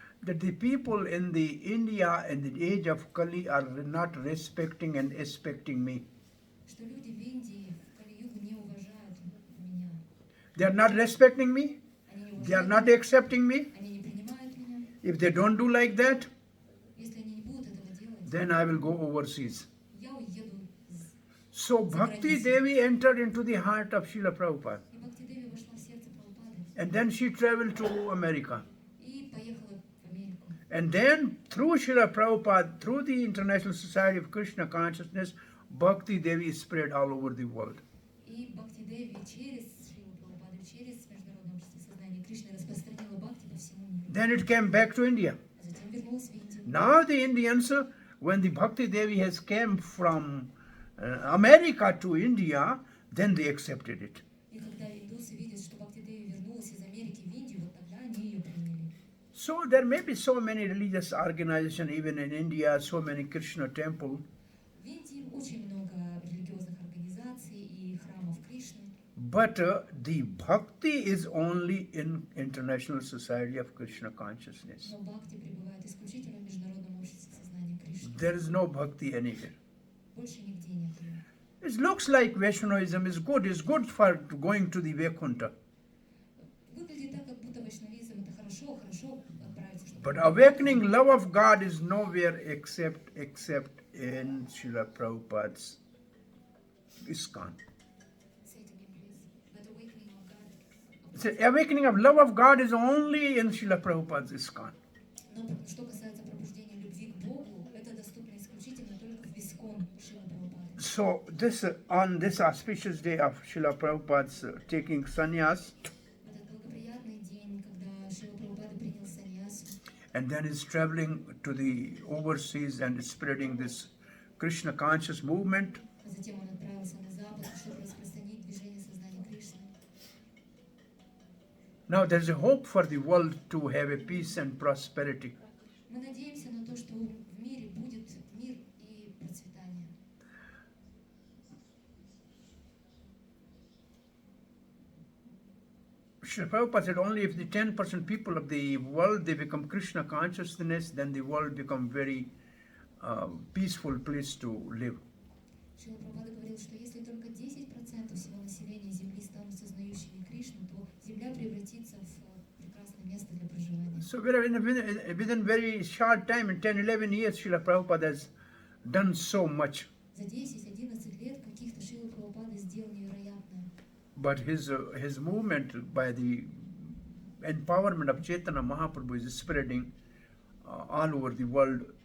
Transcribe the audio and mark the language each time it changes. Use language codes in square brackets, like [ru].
[en] that the people in the India in the age of Kali are not respecting and expecting me. [ru] что люди в Индии в Кали-югу не уважают меня. [en] They are not respecting me. [ru] Они не [en] They are [ru] уважают [en] not [ru] меня, [en] accepting me. [ru] они не принимают меня. [en] If they don't do like that, [ru] Если они не будут этого делать, [en] then I will go overseas. [ru] я уеду. [en] So Bhakti Devi entered into the heart of Srila Prabhupada. [ru] И Бхакти Деви вошла в сердце Прабхупады [en] And then she traveled to America. [ru] и поехала в Америку. [en] And then through Srila Prabhupada, through the International Society of Krishna Consciousness, Bhakti Devi spread all over the world. [ru] И Бхакти Деви через Шрилу Прабхупаду, через Международное общество сознания Кришны распространила Бхакти по всему миру. [en] Then it came back to India. [ru] А затем вернулась в Индию. [en] Now the Indians, when the Bhakti Devi has came from America to India, then they accepted it. [ru] И когда индусы видят, что Бхакти Деви вернулась из Америки в Индию, вот тогда они ее приняли. [en] So there may be so many religious organizations even in India, so many Krishna temples. [ru] В Индии очень много религиозных организаций и храмов Кришны, [en] But the bhakti is only in International Society of Krishna Consciousness. [ru] но Бхакти пребывает исключительно в Международном обществе сознания Кришны. [en] There is no bhakti anywhere. [ru] Больше нигде нет ее. [en] It looks like Vaishnavism is good for going to the Vaikuntha. [ru] Выглядит так, как будто вайшнавизм это хорошо, хорошо отправиться, чтобы... [en] But awakening love of God is nowhere except in Srila Prabhupada's ISKCON. Say it again, please. That awakening of God. So awakening of love of God is only in Srila Prabhupada's ISKCON. [ru] Но что касается пробуждения любви к Богу, это доступно исключительно только в Искон Шрилы Прабхупады. [en] So on this auspicious day of Srila Prabhupada's taking sannyas, [ru] В этот благоприятный день, когда Шрила Прабхупада принял саньясу, [en] and then is traveling to the overseas and spreading this Krishna conscious movement, [ru] а затем он отправился на Запад, чтобы распространить движение сознания Кришны. [en] now there's a hope for the world to have a peace and prosperity. [ru] Мы надеемся на то, что в мире будет мир и процветание. [en] Srila Prabhupada said only if the 10% people of the world they become Krishna consciousness, then the world become very peaceful place to live. [ru] Шрила Прабхупада говорил, что если только 10% всего населения Земли станут сознающими Кришну, то Земля превратится в прекрасное место для проживания. [en] So within very short time, in 10-11 years, Srila Prabhupada has done so much. [ru] За 10-11 лет каких-то Шрила Прабхупада сделал невероятное. [en] But his movement by the empowerment of Chaitanya Mahaprabhu is spreading all over the world.